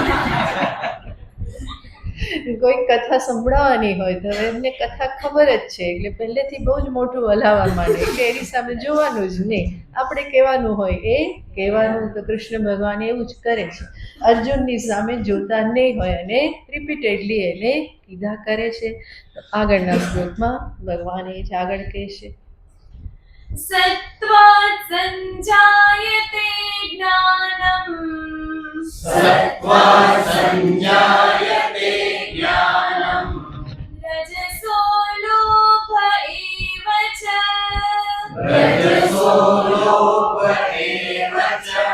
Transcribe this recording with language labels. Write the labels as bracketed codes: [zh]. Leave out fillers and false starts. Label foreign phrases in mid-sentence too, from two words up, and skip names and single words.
[gu] કોઈ કથા સંભળાવવાની હોય તો હવે એમને કથા ખબર જ છે એટલે પહેલેથી બહુ જ મોટું હલાવવા માંડે એટલે એની સામે જોવાનું જ નહીં. આપણે કહેવાનું હોય એ કહેવાનું. તો કૃષ્ણ ભગવાન એવું જ કરે છે, અર્જુનની સામે જોતા નહીં હોય અને રિપીટેડલી એને કીધા કરે છે. તો આગળના શ્લોકમાં ભગવાન એ જ આગળ કહે છે. [sa] सत्त्वात् सञ्जायते ज्ञानम् सत्त्वात् सञ्जायते ज्ञानम् रजसो लोभ एव च रजसो लोभ एव च